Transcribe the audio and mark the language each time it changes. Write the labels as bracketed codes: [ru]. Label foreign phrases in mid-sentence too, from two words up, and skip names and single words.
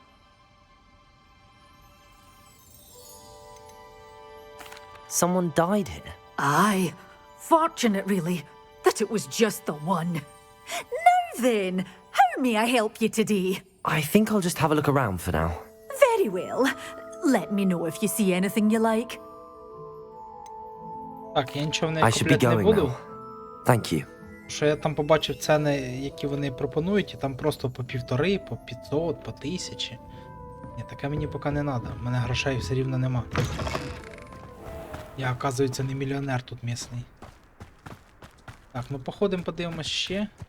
[en] Someone died here? Aye. Fortunate, really, that it was just the one. Now then, how may I help you today? I think I'll just have a look around for now. Very well. Let me know if you see anything you like. [uk] Так, я нічого в неї [en] I should be [uk] купляти не [en] going [uk] буду. [en] now. Thank you. [uk] Що я там побачив ціни, які вони пропонують, і там просто по 1,5, по 500, по 1000. Ні, таке мені поки не треба. У мене грошей все рівно нема. Я, оказується, не мільйонер тут місний. Так, ну походимо, подивимось ще.